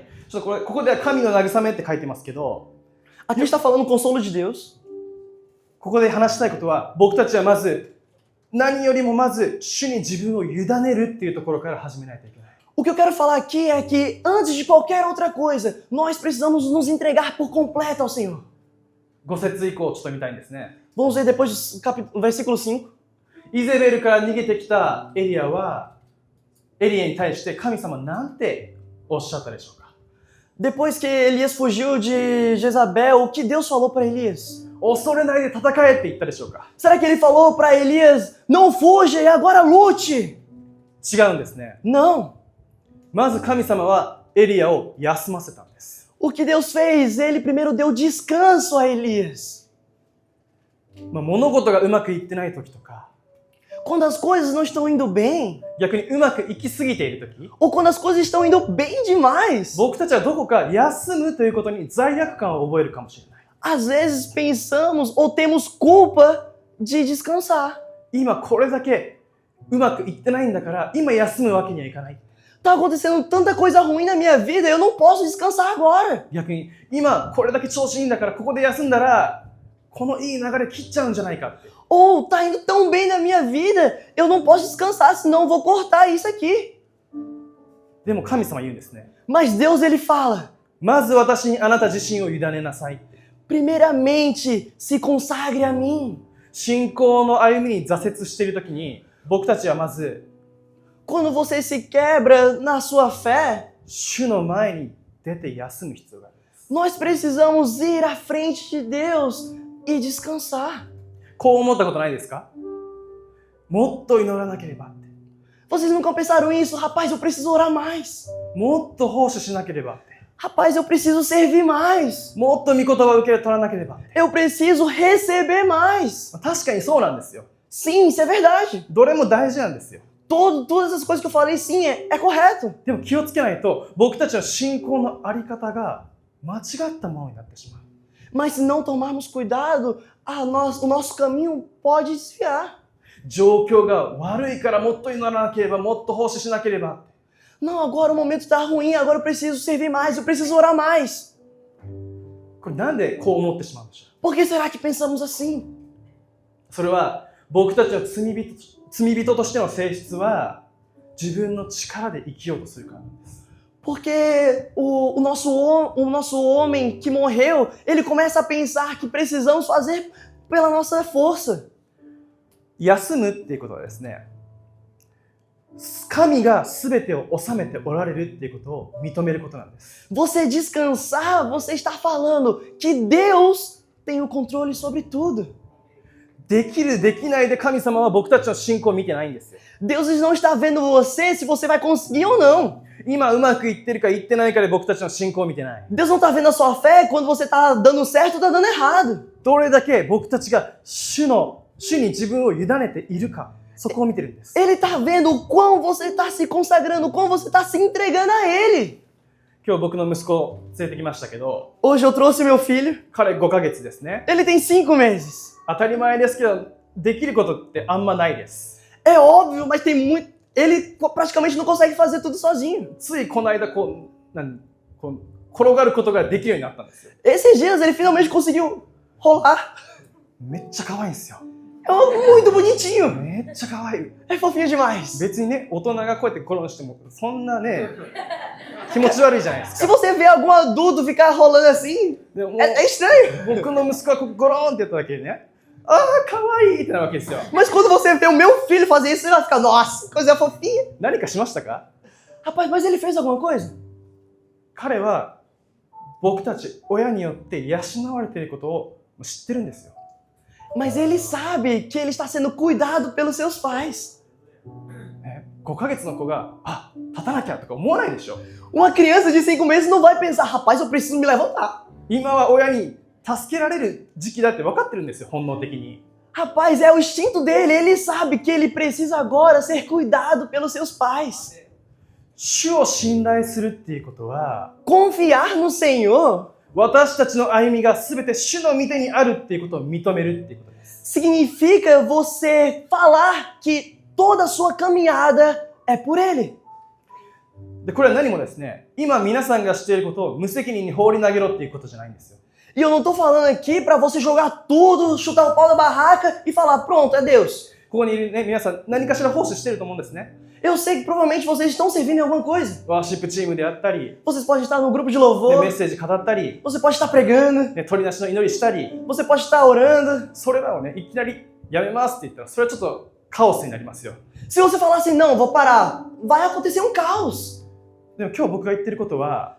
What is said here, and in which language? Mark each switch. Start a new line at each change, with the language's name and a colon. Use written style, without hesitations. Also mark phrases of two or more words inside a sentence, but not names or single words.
Japanese: ちょっとここでは神の慰めって書いてますけど、
Portuguese: Aqui está falando o consolo de Deus.
Japanese: ここで話したいことは、僕たちはまず、何よりもまず、主に自分を委ねるっていうところから始めないといけない。
Portuguese: O que eu quero falar aqui é que, antes de qualquer outra coisa, nós precisamos nos entregar por completo ao Senhor.
Japanese: 5 節以降ちょっと見たいんですね。
Portuguese: Vamos ver depois do versículo 5.
Japanese: イゼベルから逃げてきたエリアは、エリアに対して神様なんておっしゃったでしょうか。
Portuguese: Depois que Elias fugiu de Jezabel, o que Deus falou para Elias?
Japanese: 恐れないで戦えって言ったでしょうか。
Portuguese: Será que ele falou para Elias, não fuja e agora lute?
Japanese: 違うんですね。
Portuguese: Não.
Japanese: まず神様はエリアを休ませたんです。
Portuguese: O que Deus fez? Ele primeiro deu descanso a Elias.
Japanese: 物事がうまくいってない時とか、
Portuguese: Quando as coisas não estão indo bem,
Japanese: 逆にうまくいきすぎている時、
Portuguese: ou quando as coisas estão indo bem demais,
Japanese: 僕たちはどこか休むということに罪悪感を覚えるかもしれない。
Portuguese: às vezes pensamos ou temos culpa de descansar.
Japanese: 今これだけうまくいってないんだから今休むわけにはいかない。
Portuguese: Tá acontecendo tanta coisa ruim na minha vida, eu não posso descansar agora.
Japanese: 逆に今これだけ調子いいんだからここで休んだらこのいい流れ切っちゃうんじゃないかって。
Portuguese: Ou tá indo tão bem na minha vida, eu não posso descansar, senão eu vou cortar isso aqui.
Japanese: でも神様言うんですね。
Portuguese: Mas Deus, ele fala,
Japanese: まず私にあなた自身を委ねなさいって。
Portuguese: Primeiramente, se consagre a mim.
Japanese: 信仰の歩みに挫折しているときに、僕たちはまず、
Portuguese: Quando você se quebra na sua fé,
Japanese: 主の前に出て休む必要があるんです。
Portuguese: nós precisamos ir à frente de Deus e descansar.
Japanese: こう思ったことないですか？もっと祈らなければって。
Portuguese: Vocês nunca pensaram isso? Rapaz, eu preciso orar mais.
Japanese: もっと奉仕しなければって。
Portuguese: Rapaz, eu preciso servir mais.
Japanese: もっと御言葉を受け取らなければって。
Portuguese: Eu preciso receber mais.
Japanese: 確かにそうなんですよ。
Portuguese: Sim, isso é verdade.
Japanese: どれも大事なんですよ。
Portuguese: Todas essas coisas que eu falei, sim, é correto.
Japanese: でも気をつけないと、僕たちの信仰のあり方が間違ったものになってしまう。
Portuguese: Mas se não tomarmos cuidado, o nosso caminho pode desviar.
Japanese: 状況が悪いからもっと祈らなければ、もっと奉仕しなければ。
Portuguese: Não, agora o momento está ruim, agora eu preciso servir mais, eu preciso orar mais.
Japanese: これなんでこう思ってしまうんでしょう？
Portuguese: Por que será que pensamos assim?
Japanese: それは僕たちの罪人としての性質は自分の力で生きようとするからなんです。
Portuguese: Porque o nosso homem que morreu, ele começa a pensar que precisamos fazer pela nossa força.
Japanese: 休むっていうことはですね、神が全てを治めておられるっていうことを認めることなんです。
Portuguese: Você descansar, você está falando que Deus tem o controle sobre tudo.
Japanese: できるできないで神様は僕たちの信仰を見てないんですよ。
Portuguese: Deus não está vendo você se você vai conseguir ou não.
Japanese: 今うまくいってるかいってないかで僕たちの信仰を見てない。
Portuguese: Deus não está vendo a sua fé quando você está dando certo ou está dando errado.
Japanese: どれだけ僕たちが主に自分を委ねているか、そこを見てるんです。
Portuguese: Ele está vendo o quão você está se consagrando, o quão você está se entregando a Ele.
Japanese: 今日僕の息子を連れてきましたけど、
Portuguese: Hoje eu trouxe meu filho.
Japanese: 彼5ヶ月ですね。
Portuguese: Ele tem 5 meses.
Japanese: 当たり前ですけど、できることってあんまないです。
Portuguese: É óbvio, mas tem muito. Ele praticamente não consegue fazer tudo sozinho.
Japanese: ついこの間こう転がることができるようになったんですよ。
Portuguese: Esses dias ele finalmente conseguiu rolar.
Japanese: めっちゃ可愛いんですよ。
Portuguese: É muito bonitinho.
Japanese: めっちゃ可愛い。
Portuguese: É fofinho demais.
Japanese: 別にね、大人がこうやって転がしてもそんなね、気持ち悪いじゃないです
Portuguese: Se
Japanese: か。
Portuguese: você vê algum adulto ficar rolando assim,
Japanese: でも
Portuguese: é estranho.
Japanese: 僕の息子がここゴローンってやっただけでね、ああ可愛いってなるわけですよ。
Portuguese: Mas quando você vê o meu filho fazer isso, você vai ficar, nossa, coisa fofinha.
Japanese: 何かしましたか？
Portuguese: Rapaz, mas ele fez alguma coisa?
Japanese: 彼は僕たち親によって養われていることを知ってるんですよ。
Portuguese: Mas ele sabe que ele está sendo cuidado pelos seus pais.
Japanese: 5 ヶ月の子が、あ、立たなきゃとか思わないでしょ。
Portuguese: Uma criança de 5 meses não vai pensar, rapaz, eu preciso me levantar.
Japanese: 今は親に助けられる時期だって分かってるんですよ、本能的に。
Portuguese: Rapaz, é o instinto dele, ele sabe que ele precisa agora ser cuidado pelos seus pais.
Japanese: 主を信頼するっていうことは、
Portuguese: Confiar no Senhor
Japanese: 私たちの歩みが全て主の御手にあるっていうことを認めるっていうことです。
Portuguese: significa você falar que toda a sua caminhada é por Ele.
Japanese: で、これは何もですね、今皆さんがしていることを無責任に放り投げろっていうことじゃないんですよ。
Portuguese: E eu não tô falando aqui para você jogar tudo, chutar o pau da barraca e falar, pronto, é Deus.
Japanese: ここにいるね、皆さん何かしら奉仕してると思うんですね。
Portuguese: Eu sei que provavelmente vocês estão servindo em alguma coisa.
Japanese: ワーシップチームであったり、
Portuguese: Vocês podem estar no grupo de
Japanese: ね、メ
Portuguese: louvor,
Japanese: ッセージ語ったり、
Portuguese: você pode estar pregando,
Japanese: ね、鳥なしの祈りしたり、
Portuguese: você pode estar orando.
Japanese: それらをね、いきなりやめますって言ったら、それはちょっとカオスになりますよ。
Portuguese: Se você falar assim, não, vou parar, vai acontecer um caos.
Japanese: でも今日僕が言ってることは、